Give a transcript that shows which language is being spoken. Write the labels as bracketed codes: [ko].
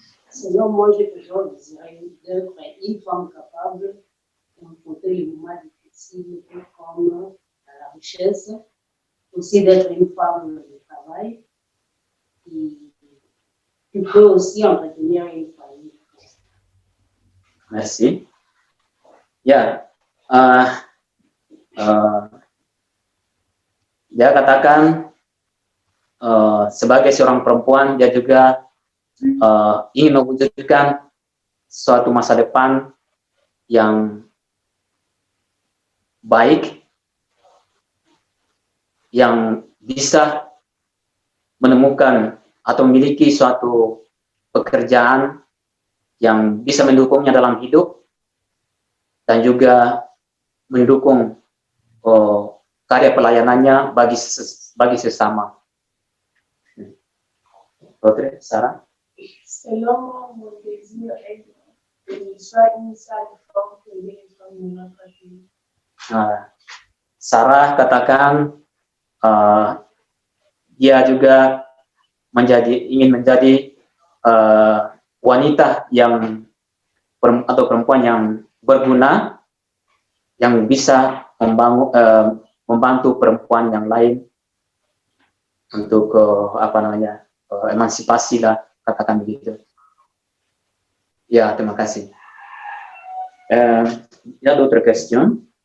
[fr] Selon moi, j'ai toujours désiré d'être une femme capable d'affronter les moments difficiles comme la richesse, aussi d'être une femme de travail qui peut aussi entretenir une famille. Merci. [id] Ya, dia katakan sebagai seorang perempuan dia juga ingin mewujudkan suatu masa depan yang baik, yang bisa menemukan atau memiliki suatu pekerjaan yang bisa mendukungnya dalam hidup dan juga mendukung karya pelayanannya bagi sesama. Dokter Sarah? [fr] Selon moi, mon désir est que je sois une sage femme pour les femmes de notre pays. [id] Sarah katakan dia juga ingin menjadi wanita yang atau perempuan yang berguna, yang bisa membantu perempuan yang lain untuk emansipasi lah, katakan begitu. Ya, terima kasih. [fr] Il y a d'autres questions?